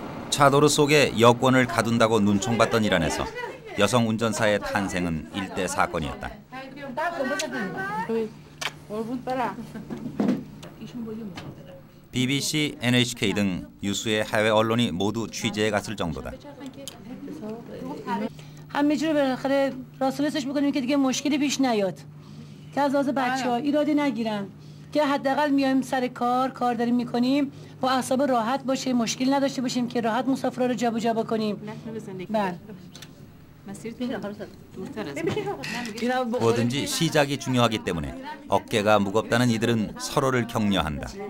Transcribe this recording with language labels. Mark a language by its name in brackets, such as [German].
[Korean] 차도르 속에 여권을 가둔다고 눈총받던 이란에서 여성 운전사의 탄생은 일대 사건이었다. BBC, NHK 등 유수의 해외 언론이 모두 취재에 갔을 정도다. [Persian] همه بالاخره راستش می‌کنیم که دیگه مشکلی پیش نیاد. که از لحاظ بچه‌ها ایرادی نگیرن که حداقل میایم سر کار داریم میکنیم با اعصاب راحت باشه، مشکل نداشته باشیم که راحت مسافرها رو جابجا بکنیم. بله. [Korean] 뭐든지 시작이 중요하기 때문에 어깨가 무겁다는 이들은 서로를 격려한다.